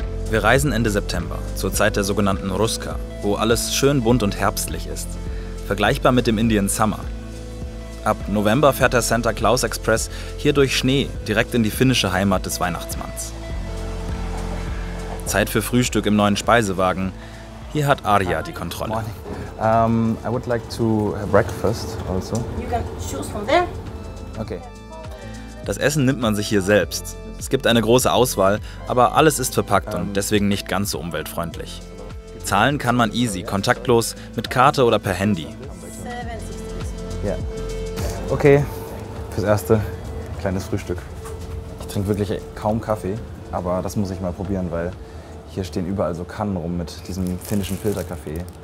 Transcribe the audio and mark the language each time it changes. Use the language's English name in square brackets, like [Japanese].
[German] Wir reisen Ende September, zur Zeit der sogenannten Ruska, wo alles schön bunt und herbstlich ist. Vergleichbar mit dem Indian Summer. Ab November fährt der Santa Claus Express hier durch Schnee direkt in die finnische Heimat des Weihnachtsmanns. Zeit für Frühstück im neuen Speisewagen. Hier hat Arja die Kontrolle. [English] I would like to have breakfast also. You can choose from there. Okay. [German] Das Essen nimmt man sich hier selbst. Es gibt eine große Auswahl, aber alles ist verpackt und deswegen nicht ganz so umweltfreundlich. Zahlen kann man easy, kontaktlos, mit Karte oder per Handy. Ja. Okay, fürs erste kleines Frühstück. Ich trinke wirklich kaum Kaffee, aber das muss ich mal probieren, weil hier stehen überall so Kannen rum mit diesem finnischen Filterkaffee.